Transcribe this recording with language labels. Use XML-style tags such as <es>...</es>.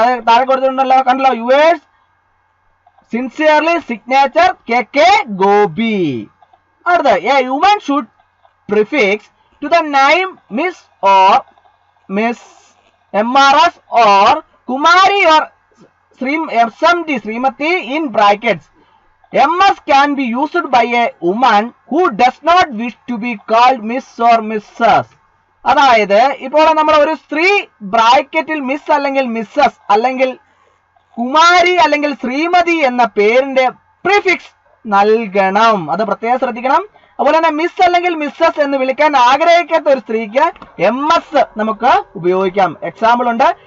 <ml>അത് താഴെ കൊടുത്തിട്ടുണ്ടല്ലോ, കണ്ടല്ലോ.</ml> <en>yours sincerely</en> <ml>signature KK Gopi. അടുത്ത</ml> <en>A human should prefix to the name Miss or Ms, MRS or Kumari or SMD Shrimati in brackets. MS can be used by a woman who does not wish to be called Miss or Mrs.</en> <ml>അതായത് ഇപ്പോൾ നമ്മൾ ഒരു സ്ത്രീ ബ്രാക്കറ്റിൽ miss അല്ലെങ്കിൽ Mrs അല്ലെങ്കിൽ കുമാരി അല്ലെങ്കിൽ ശ്രീമതി എന്ന പേരിന്റെ പ്രിഫിക്സ് നൽകണം. അത് പ്രത്യേകം ശ്രദ്ധിക്കണം. അതുപോലെ തന്നെ മിസ് അല്ലെങ്കിൽ മിസ്സസ് എന്ന് വിളിക്കാൻ ആഗ്രഹിക്കാത്ത ഒരു സ്ത്രീക്ക് MS നമുക്ക് ഉപയോഗിക്കാം. എക്സാമ്പിൾ ഉണ്ട്.</ml>